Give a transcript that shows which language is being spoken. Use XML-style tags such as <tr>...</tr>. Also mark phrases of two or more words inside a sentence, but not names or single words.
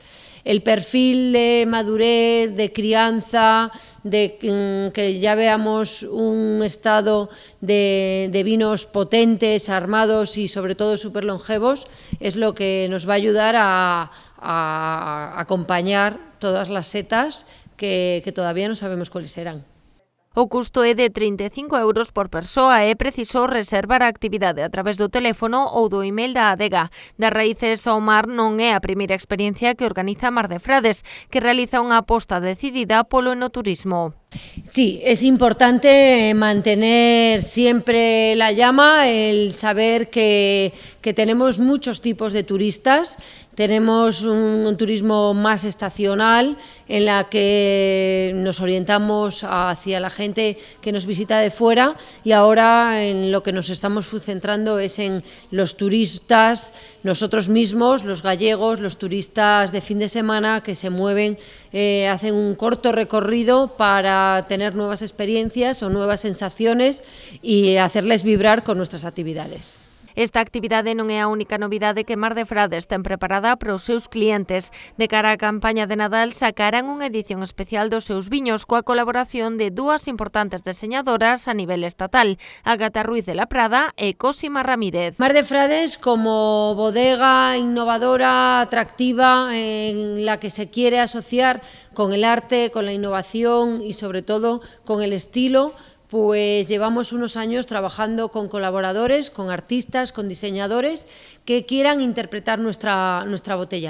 <es>El perfil de madurez, de crianza, de que ya veamos un estado de vinos potentes, armados y sobre todo súper longevos, es lo que nos va a ayudar a acompañar todas las setas que todavía no sabemos cuáles serán.</es> <gl>O custo é de 35 euros por persoa e é preciso reservar a actividade a través do teléfono ou do email da adega. Das Raíces ao Mar non é a primeira experiencia que organiza Mar de Frades, que realiza unha aposta decidida polo enoturismo.</gl> <es>Sí, es importante mantener siempre la llama, el saber que tenemos muchos tipos de turistas. Tenemos un turismo más estacional, en la que nos orientamos hacia la gente que nos visita de fuera, y ahora en lo que nos estamos centrando es en los turistas, nosotros mismos, los gallegos, los turistas de fin de semana que se mueven, hacen un corto recorrido para tener nuevas experiencias o nuevas sensaciones y hacerles vibrar con nuestras actividades.</es> <gl>Esta actividade non é a única novidade que Mar de Frades ten preparada para os seus clientes. De cara á campaña de Nadal, sacarán unha edición especial dos seus viños coa colaboración de dúas importantes deseñadoras a nivel estatal, Ágata Ruiz de la Prada e Cosima Ramírez.</gl> <es>Mar de Frades, como bodega innovadora, atractiva, en la que se quiere asociar con el arte, con la innovación y sobre todo con el estilo, pues llevamos unos años trabajando con colaboradores, con artistas, con diseñadores que quieran interpretar nuestra botella.</es>